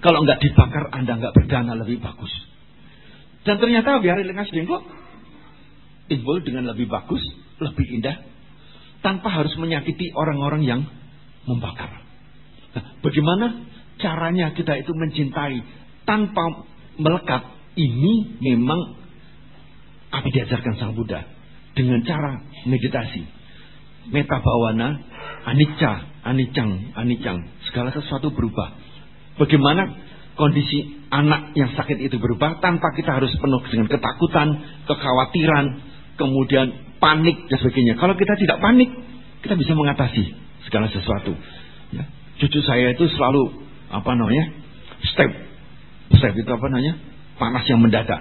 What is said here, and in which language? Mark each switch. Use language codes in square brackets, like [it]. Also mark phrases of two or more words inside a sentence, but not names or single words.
[id] Kalau enggak dibakar, Anda enggak berdana, lebih bagus. Dan ternyata wihara Rengas Dengklok timbul dengan lebih bagus, lebih indah, tanpa harus menyakiti orang-orang yang membakar. Nah, bagaimana caranya kita itu mencintai tanpa melekat? Ini memang apa diajarkan Sang Buddha dengan cara meditasi, [pi] metta bhavana, anicca, anicang, [id] segala sesuatu berubah. Bagaimana kondisi anak yang sakit itu berubah tanpa kita harus penuh dengan ketakutan, kekhawatiran, kemudian panik dan sebagainya. Kalau kita tidak panik, kita bisa mengatasi segala sesuatu. Ya. Cucu saya itu selalu step itu panas yang mendadak.